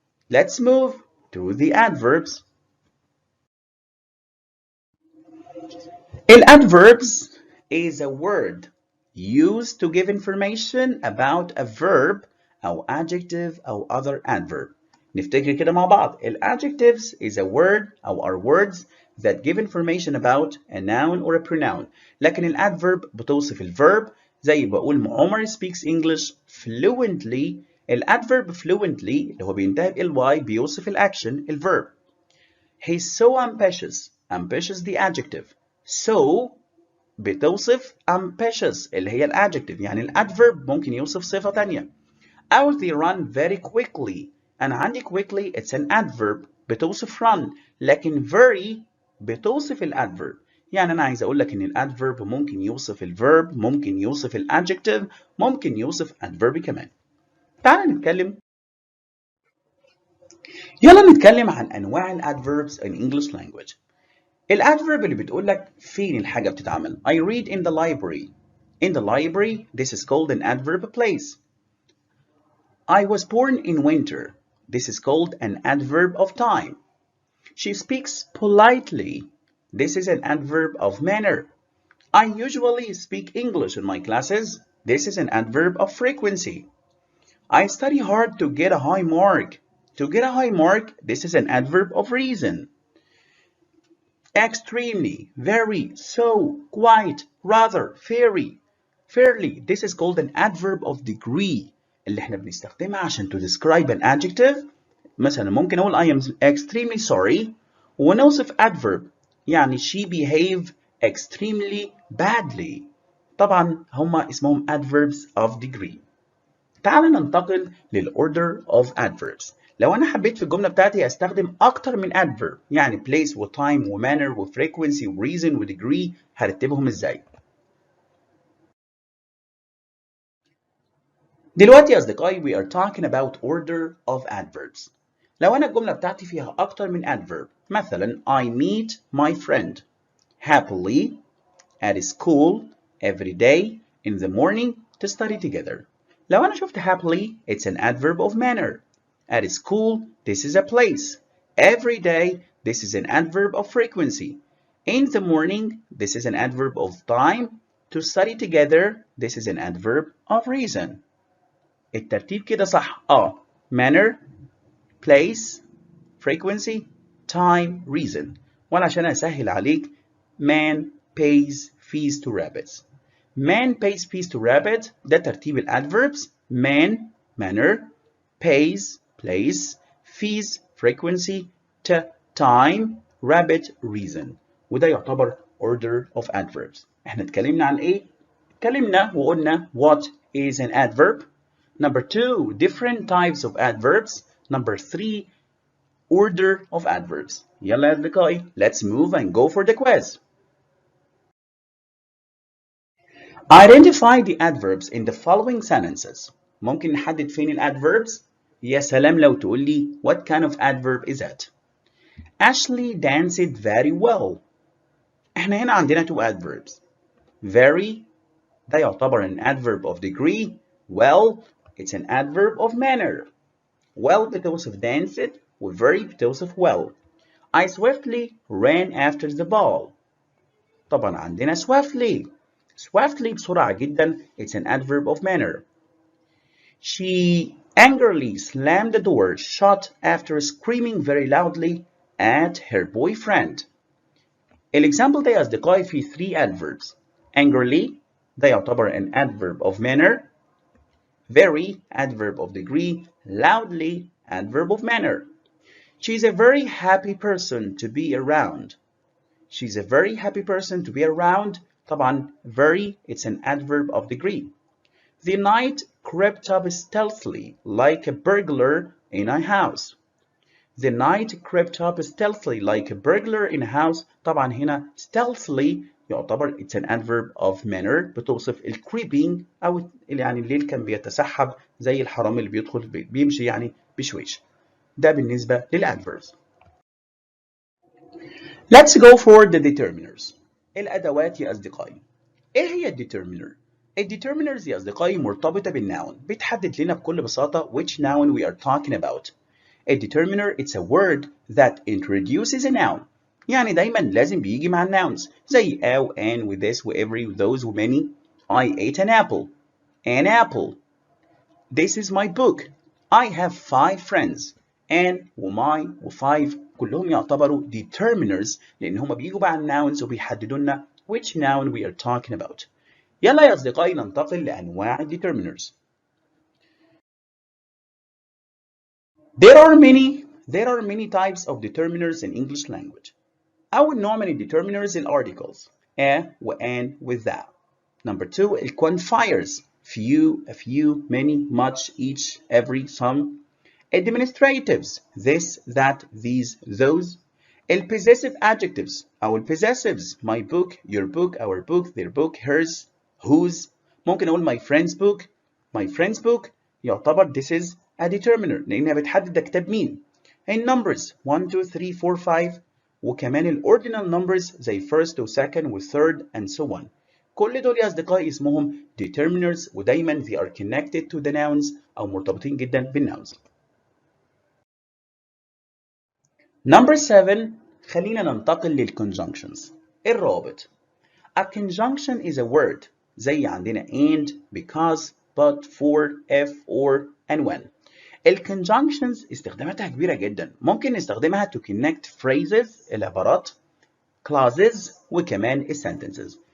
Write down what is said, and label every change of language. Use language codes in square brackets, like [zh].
[en] Let's move to the adverbs. Adverbs is a word used to give information about a verb أو adjective أو other adverb. [ar] نفتكر كده مع بعض. [en] Adjectives is a word [ar] أو [en] are words that give information about a noun or a pronoun. [ar] لكن adverb بتوصف الverb، زي بقول عمر [en] speaks English fluently. [ar] adverb fluently اللي هو بينتهي ب ly بيوصف الأكشن الverb. [en] He's so ambitious. Ambitious the adjective. [ar] So بتوصف ambitious اللي هي الادجكتيف، يعني الادفيرب ممكن يوصف صفة تانية. [en] أو they run very quickly. [ar] أنا عندي [en] quickly it's an adverb بتوصف run، لكن very بتوصف الادفيرب. [ar] يعني أنا عايز أقول لك إن الادفيرب ممكن يوصف الفيرب، ممكن يوصف الادجكتيف، ممكن يوصف adverb كمان. تعال نتكلم. يلا نتكلم عن أنواع الادفيربs [en] in English language. [ar] الادفيرب اللي بتقول لك فين الحاجة بتتعمل. [en] I read in the library. In the library, this is called an adverb place. I was born in winter. This is called an adverb of time. She speaks politely. This is an adverb of manner. I usually speak English in my classes. This is an adverb of frequency. I study hard to get a high mark. To get a high mark, this is an adverb of reason. Extremely, very, so, quite, rather, very, fairly. This is called an adverb of degree [ar] اللي احنا بنستخدمها عشان [en] to describe an adjective. [ar] مثلا ممكن أقول [en] I am extremely sorry ونوصف adverb يعني she behave extremely badly. [ar] طبعا هما اسمهم adverbs of degree. تعال ننتقل للorder of adverbs. لو أنا حبيت في الجملة بتاعتي أستخدم أكتر من adverb يعني place وtime وmanner وfrequency وreason وdegree هرتبهم إزاي؟ دلوقتي يا أصدقائي [en] we are talking about order of adverbs. [ar] لو أنا الجملة بتاعتي فيها أكتر من adverb مثلا [en] I meet my friend happily at school every day in the morning to study together. [ar] لو أنا شفت [en] happily it's an adverb of manner. At school this is a place. Every day this is an adverb of frequency. In the morning this is an adverb of time. To study together this is an adverb of reason. [ar] الترتيب كده صح [en] manner place frequency time reason. [ar] وأنا عشان أسهل عليك [en] man pays fees to rabbits. Man pays fees to rabbit [ar] ده ترتيب الادverbs. [en] Man manner pays place fees frequency time rabbit reason. [ar] وده يعتبر [en] order of adverbs. [ar] احنا اتكلمنا عن ايه؟ اتكلمنا وقلنا [en] what is an adverb. Number 2 different types of adverbs. Number 3 order of adverbs. [ar] يلا يا أصدقائي [en] let's move and go for the quiz. Identify the adverbs in the following sentences. [ar] ممكن نحدد فين الادverbs؟ يا سلام لو تقول لي [en] what kind of adverb is it? Ashley danced very well. [ar] احنا هنا عندنا [en] two adverbs. Very [ar] ده يعتبر [en] an adverb of degree. Well it's an adverb of manner. Well [ar] بتوصف danced و very بتوصف [en] well. I swiftly ran after the ball. [ar] طبعا عندنا swiftly. [en] Swiftly [ar] بسرعة جدا [en] it's an adverb of manner. She angrily slammed the door shut after screaming very loudly at her boyfriend. [ar] الإكزامبل ده يا أصدقائي فيه 3 adverbs. [en] Angrily [ar] ده يعتبر [en] an adverb of manner. Very adverb of degree. Loudly adverb of manner. She's a very happy person to be around. She's a very happy person to be around. [ar] طبعا [en] very it's an adverb of degree. The night crept up stealthily like a burglar in a house. The night crept up stealthily like a burglar in a house. [ar] طبعا هنا stealthily يعتبر [en] it's an adverb of manner [ar] بتوصف creeping أو يعني الليل كان بيتسحب زي الحرامي اللي بيدخل بيمشي يعني بشويش. ده بالنسبة للadverbs. [en] Let's go for the determiners. [ar] الأدوات يا أصدقائي. إيه هي الdeterminer؟ الdeterminers يا أصدقائي مرتبطة بالnoun. بتحدد لنا بكل بساطة [en] which noun we are talking about. A determiner it's a word that introduces a noun. [ar] يعني دايما لازم بيجي مع [en] nouns زي أو and with this with every with those with many. I ate an apple. An apple. This is my book. I have 5 friends. [ar] And وماي و5 كلهم يعتبروا determiners لأن هم بيجوا مع nouns وبيحددوا لنا [en] which noun we are talking about. [ar] يلا يا أصدقائي ننتقل لأنواع determiners. [en] There are many types of determiners in English language. [ar] أول نوع من [en] determiners الarticles a و an with that. Number 2 quantifiers few, a few, many, much, each, every, some. Administratives this, that, these, those. Possessive adjectives أو possessives my book, your book, our book, their book, hers, whose. [ar] ممكن أقول my friend's book يعتبر [en] this is a determiner [ar] لأنها بتحدد ده كتاب مين. [en] In numbers 1 2 3 4 5 [ar] وكمان [en] الordinal numbers زي first و second و third and so on. [ar] كل دول يا أصدقائي اسمهم determiners ودايما [en] they are connected to the nouns [ar] أو مرتبطين جدا بالnouns. [en] Number 7 [ar] خلينا ننتقل للconjunctions. الرابط. [en] A conjunction is a word [ar] زي عندنا [en] and, because, but, for, if, or, and when. [ar] الconjunctions استخداماتها كبيرة جدا. ممكن نستخدمها [en] to connect phrases [ar] العبارات clauses وكمان sentences.